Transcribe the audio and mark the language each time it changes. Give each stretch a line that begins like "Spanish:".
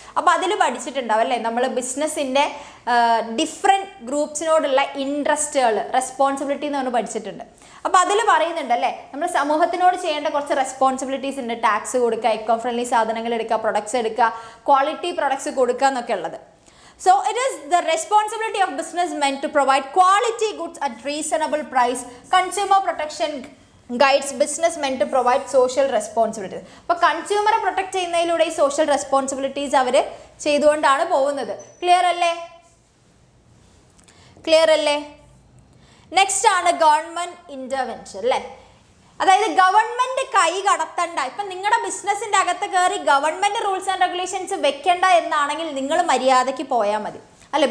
Malayalam: അപ്പോൾ അതിൽ പഠിച്ചിട്ടുണ്ടാവും, അല്ലേ? നമ്മൾ ബിസിനസ്സിൻ്റെ ഡിഫറെൻറ്റ് ഗ്രൂപ്പ്സിനോടുള്ള ഇൻട്രസ്റ്റുകൾ റെസ്പോൺസിബിലിറ്റി എന്ന് പറഞ്ഞ് പഠിച്ചിട്ടുണ്ട്. അപ്പോൾ അതിൽ പറയുന്നുണ്ട്, അല്ലേ? നമ്മൾ സമൂഹത്തിനോട് ചെയ്യേണ്ട കുറച്ച് റെസ്പോൺസിബിലിറ്റീസ് ഉണ്ട്. ടാക്സ് കൊടുക്കുക, എക്കോ ഫ്രണ്ട്ലി സാധനങ്ങൾ എടുക്കുക, പ്രൊഡക്ട്സ് എടുക്കുക, ക്വാളിറ്റി പ്രൊഡക്ട്സ് കൊടുക്കുക എന്നൊക്കെ ഉള്ളത്.
English: So it is the responsibility of businessmen to provide quality goods at reasonable price. Consumer protection guides businessmen to provide social responsibilities.
Malayalam: അപ്പോൾ കൺസ്യൂമറെ പ്രൊട്ടക്ട് ചെയ്യുന്നതിലൂടെ ഈ സോഷ്യൽ റെസ്പോൺസിബിലിറ്റീസ് അവർ ചെയ്തുകൊണ്ടാണ് പോകുന്നത്. ക്ലിയർ അല്ലേ? നെക്സ്റ്റ് ആണ് ഗവൺമെന്റ് ഇന്റർവെൻഷൻ അല്ലേ. അതായത് ഗവൺമെന്റ് കൈ കടത്തണ്ട. ഇപ്പം നിങ്ങളുടെ ബിസിനസ്സിൻ്റെ അകത്ത് കയറി ഗവൺമെന്റ് റൂൾസ് ആൻഡ് റെഗുലേഷൻസ് വെക്കേണ്ട എന്നാണെങ്കിൽ നിങ്ങൾ മര്യാദയ്ക്ക് പോയാൽ മതി അല്ലെ.